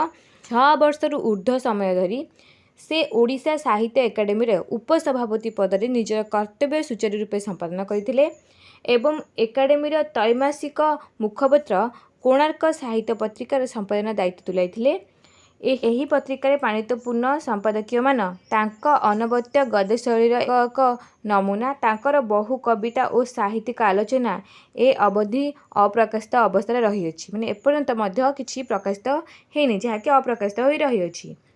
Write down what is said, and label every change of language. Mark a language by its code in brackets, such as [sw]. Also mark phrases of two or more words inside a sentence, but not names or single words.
[or] 6 ବର୍ଷର ଊର୍ଦ୍ଧ୍ୱ ସମୟ ଧରି ସେ ଓଡ଼ିଶା ସାହିତ୍ୟ ଏକାଡେମୀ ଉପସଭାପତି ପଦ ମେଁ ନିଜର କର୍ତ୍ତବ୍ୟ ସୁଚାରୁ ରୂପେ ସମ୍ପାଦନ କରଥିଲେ ଏବଂ ଏକାଡେମୀ ତ୍ରୈମାସିକ ମୁଖପତ୍ର କୋଣାର୍କ ସାହିତ୍ୟ ପତ୍ରିକାର ସମ୍ପାଦନ ଦାୟିତ୍ୱ ତୁଲାଇଥିଲେ। ଏହି ପତ୍ରିକାରେ ପାଣ୍ଡିତ୍ୟପୂର୍ଣ୍ଣ ସମ୍ପାଦକୀୟମାନ ତାଙ୍କ ଅନବଦ୍ୟ ଗଦ୍ୟ ଶୈଳୀର ଏକ ନମୁନା। ତାଙ୍କର ବହୁ କବିତା ଓ ସାହିତ୍ୟିକ ଆଲୋଚନା ଏ ଅବଧି ଅପ୍ରକାଶିତ ଅବସ୍ଥାରେ ରହିଅଛି। ମାନେ ଏପର୍ଯ୍ୟନ୍ତ ମଧ୍ୟ କିଛି ପ୍ରକାଶିତ ହେଇନି, ଯାହାକି ଅପ୍ରକାଶିତ ହୋଇ ରହିଅଛି।